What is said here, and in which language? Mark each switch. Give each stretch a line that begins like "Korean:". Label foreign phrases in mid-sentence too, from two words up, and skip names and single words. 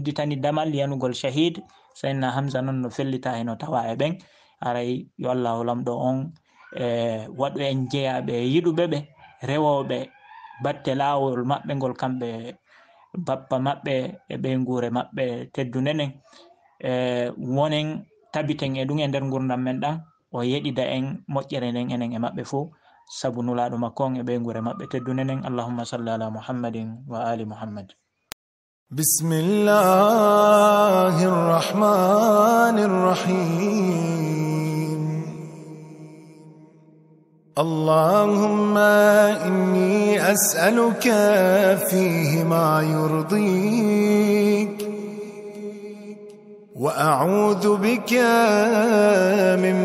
Fula: udditani damal yanugol shahid sayyidina Hamza non no fellita heno tawa e ɓen haray yo Allahu lamɗo on waɗu en jeeyaɓe yiɗuɓe ɓe rewoɓe batte lawol maɓɓe ngol kamɓe bappa maɓɓe e ɓeygure maɓɓe teddunenen wonen tabiten e ɗum e nder gurdam men ɗan o yeɗida en moƴƴere nden enen e maɓɓe fo sabu nulaɗo makko on e ɓeygure maɓɓe teddunenen
Arabic: اللهم صل على محمد وآل محمد. بسم الله الرحمن الرحيم اللهم إني أسألك فيه ما يرضيك وأعوذ بك